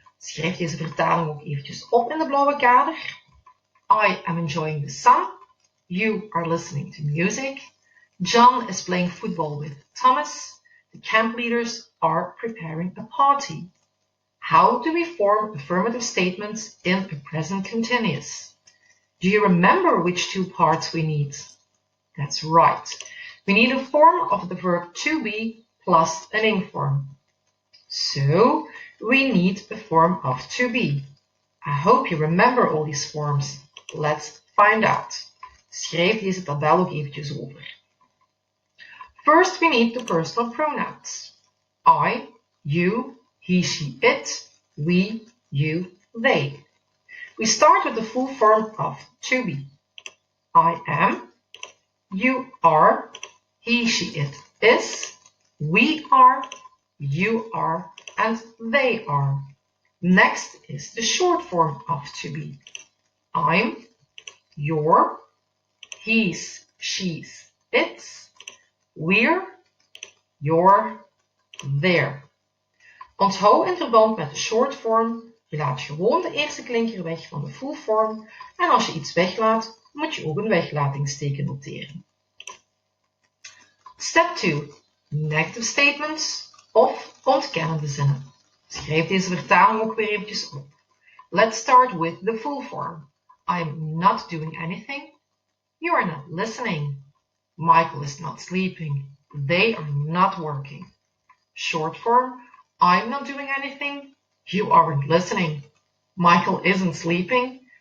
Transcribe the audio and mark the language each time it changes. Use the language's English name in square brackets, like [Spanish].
[Dutch] Schrijf deze vertaling ook eventjes op in de blauwe kader. [English] I am enjoying the sun. You are listening to music. John is playing football with Thomas. The camp leaders are preparing a party. How do we form affirmative statements in a present continuous? Do you remember which two parts we need? That's right. We need a form of the verb to be plus an ing form. So we need a form of to be. I hope you remember all these forms. Let's find out. [Dutch] Schrijf deze tabel ook eventjes over. [English] First, we need the personal pronouns. I, you, he, she, it, we, you, they. We start with the full form of to be. I am, you are, he, she, it is, we are, you are, and they are. Next is the short form of to be. I'm, you're, he's, she's, it's, we're, you're, there. [Dutch] Onthoud in verband met de short form, je laat gewoon de eerste klinker weg van de full form en als je iets weglaat, moet je ook een weglatingsteken noteren. [English] Step 2. Negative statements [Dutch] of ontkennende zinnen. Schrijf deze vertaling ook weer eventjes op. [English] Let's start with the full form. I'm not doing anything. You are not listening. Michael is not sleeping. They are not working. Short form, I'm not doing anything. You aren't listening. Michael isn't sleeping.